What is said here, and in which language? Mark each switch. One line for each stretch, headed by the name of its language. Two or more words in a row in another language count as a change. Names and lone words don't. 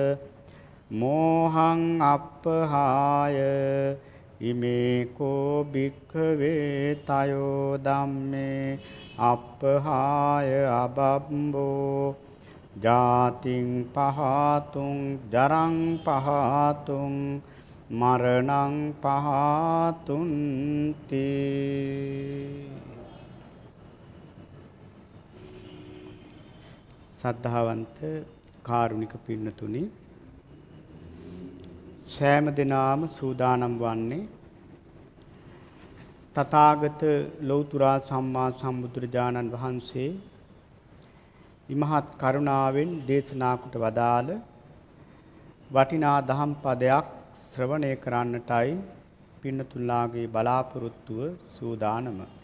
Pali: මෝහං අප්පහාය ඉමේ කෝ භික්ඛවේ තයෝ ධම්මේ අප්පහාය අබබ්බෝ ජාතිං පහතුං ජරං පහතුං මරණං පහතුන්ති
Sinhala: සද්ධාවන්ත කාරුණික පින්නතුනි සෑම දිනාම සූදානම් වන්නේ තථාගත ලෞතර සම්මා සම්බුදුරජාණන් වහන්සේ ඉමහත් කරුණාවෙන් දේශනා කොට වදාළ වටිනා දහම් පදයක් ශ්‍රවණය කරන්නටයි පින්නතුන්ලාගේ බලාපොරොත්තුව සූදානම.